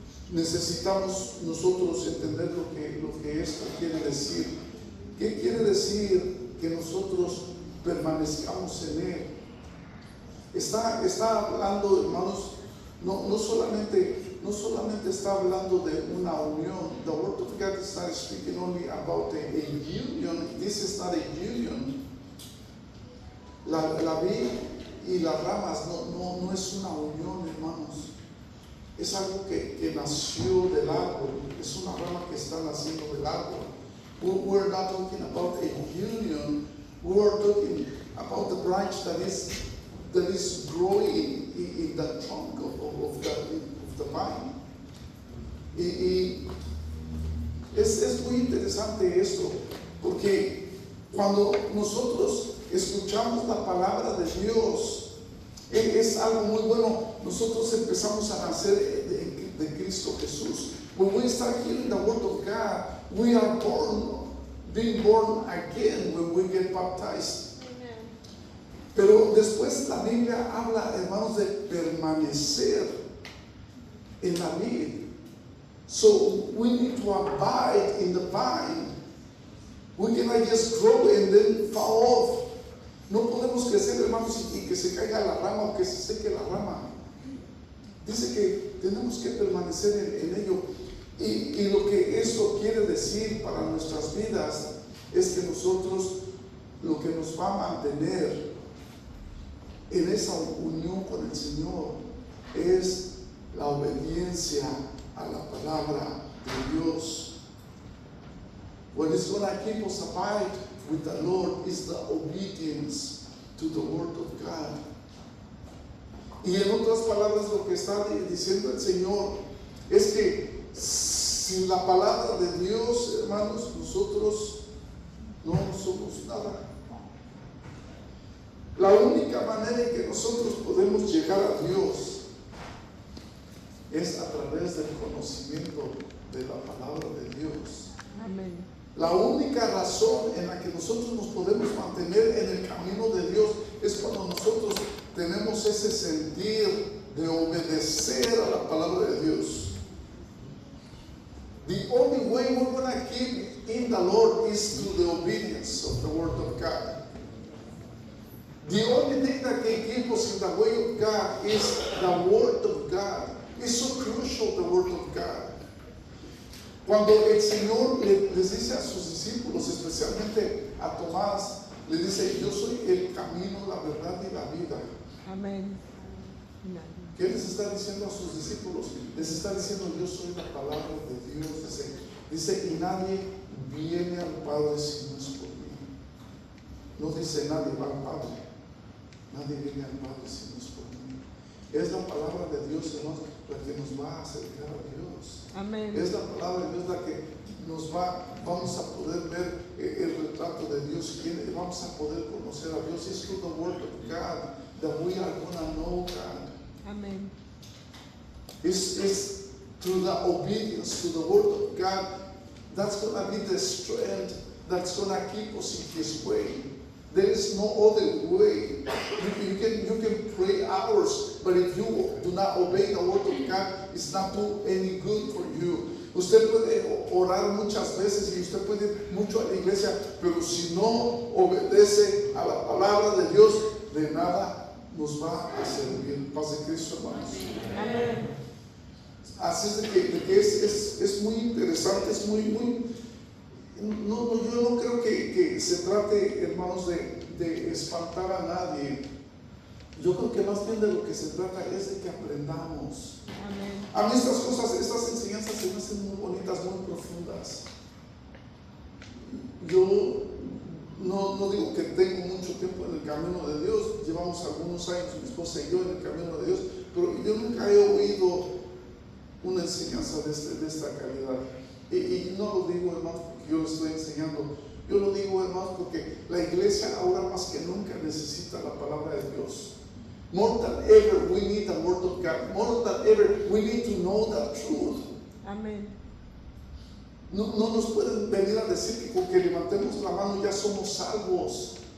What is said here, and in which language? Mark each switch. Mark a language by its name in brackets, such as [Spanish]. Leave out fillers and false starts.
[Spanish] Necesitamos nosotros entender lo que esto quiere decir. ¿Qué quiere decir que nosotros permanezcamos en él? Está hablando, hermanos, no solamente está hablando de una unión. [English] The Word of God is not speaking only about a union. This is not a union. [Spanish] La vid y las ramas no es una unión, hermanos. Es algo que nació del árbol, es una rama que está naciendo del árbol. [English] We're not talking about a union, we're talking about the branch that is growing in the trunk of the vine. [Spanish] Y es muy interesante esto, porque cuando nosotros escuchamos la palabra de Dios, es algo muy bueno. Nosotros empezamos a nacer de Cristo Jesús. [English] When we start hearing the word of God, we are being born again when we get baptized. Amen. [Spanish] Pero después la Biblia habla, hermanos, de permanecer en la vid. [English] So we need to abide in the vine. We cannot just grow and then fall off. [Spanish] No podemos crecer, hermanos, y que se caiga la rama o que se seque la rama. Dice que tenemos que permanecer en ello. Y lo que esto quiere decir para nuestras vidas es que nosotros, lo que nos va a mantener en esa unión con el Señor es la obediencia a la palabra de Dios. [English] What is going to keep us abide with the Lord is the obedience to the word of God. [Spanish] Y en otras palabras, lo que está diciendo el Señor es que sin la palabra de Dios, hermanos, nosotros no somos nada. La única manera en que nosotros podemos llegar a Dios es a través del conocimiento de la palabra de Dios. Amén. La única razón en la que nosotros nos podemos mantener en el camino de Dios es cuando nosotros tenemos ese sentir de obedecer a la palabra de Dios. [English] The only way we're going to keep in the Lord is through the obedience of the Word of God. The only thing that can keep us in the way of God is the Word of God. It's so crucial, the Word of God. [Spanish] Cuando el Señor les dice a sus discípulos, especialmente a Tomás, le dice: yo soy el camino, la verdad y la vida. Amén. ¿Qué les está diciendo a sus discípulos? Les está diciendo: yo soy la palabra de Dios. Dice, y nadie viene al Padre si no es por mí. No dice nadie va al Padre. Nadie viene al Padre si no es por mí. Es la palabra de Dios, hermanos, la que nos va a acercar a Dios. Amén. Es la palabra de Dios la que vamos a poder ver el retrato de Dios, y vamos a poder conocer a Dios. [English] It's through the Word of God that we are going to know God. [Spanish] Amén. [English] It's through the obedience to the Word of God that's going to be the strength that's going to keep us in His way. There is no other way. You can pray hours, but if you do not obey the Word of God, it's not do any good for you. [Spanish] Usted puede orar muchas veces y usted puede ir mucho a la iglesia, pero si no obedece a la palabra de Dios, de nada nos va a servir. Paz de Cristo, hermanos. Amén. Así es de que es muy interesante, es muy no, yo no creo que se trate, hermanos, de espantar a nadie. Yo creo que más bien de lo que se trata es de que aprendamos. Amén. A mí estas cosas, estas enseñanzas se me hacen muy bonitas, muy profundas. Yo no digo que tengo mucho tiempo en el camino de Dios, llevamos algunos años, mi esposa y yo, en el camino de Dios, pero yo nunca he oído una enseñanza de esta calidad. Y no lo digo, hermanos, porque yo lo estoy enseñando. Yo lo digo, hermanos, porque la iglesia ahora más que nunca necesita la palabra de Dios. [English] More than ever, we need the Word of God. More than ever, we need to know the truth. [Spanish] Amén. No nos pueden venir a decir que con que levantemos la mano ya somos salvos.